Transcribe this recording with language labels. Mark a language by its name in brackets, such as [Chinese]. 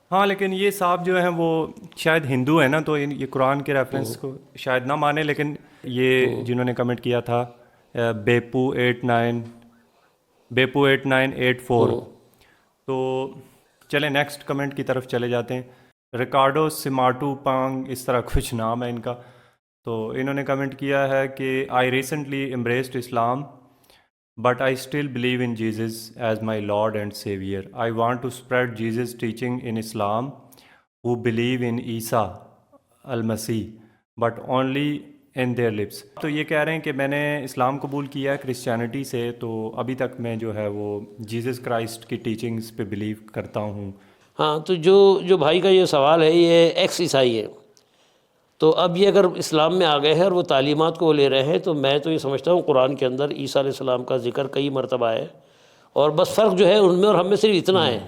[Urdu] ہاں، لیکن یہ صاحب جو ہیں وہ شاید ہندو ہیں نا، تو یہ قرآن کے ریفرنس کو شاید نہ مانے. لیکن یہ جنہوں نے کمنٹ کیا تھا بیپو 8984، تو چلیں نیکسٹ کمنٹ کی طرف چلے جاتے ہیں. ریکارڈو سمارٹو پانگ، اس طرح کچھ نام ہے ان کا. تو انہوں نے کمنٹ کیا ہے کہ [English] I recently embraced Islam but I still believe in Jesus as my Lord and Savior. I want to spread Jesus' teaching in Islam who believe in Isa al-Masih but only in their lips. [Urdu] تو یہ کہہ رہے ہیں کہ میں نے اسلام قبول کیا ہے کرسچینٹی سے، تو ابھی تک میں جو ہے وہ جیزس کرائسٹ کی ٹیچنگز پہ بلیو کرتا ہوں. ہاں، تو جو بھائی کا یہ سوال ہے یہ ایکس عیسائی ہے. تو اب یہ اگر اسلام میں آ گئے ہیں اور وہ تعلیمات کو لے رہے ہیں، تو میں تو یہ سمجھتا ہوں قرآن کے اندر عیسیٰ علیہ السلام کا ذکر کئی مرتبہ ہے، اور بس فرق جو ہے ان میں اور ہم میں صرف اتنا ہے.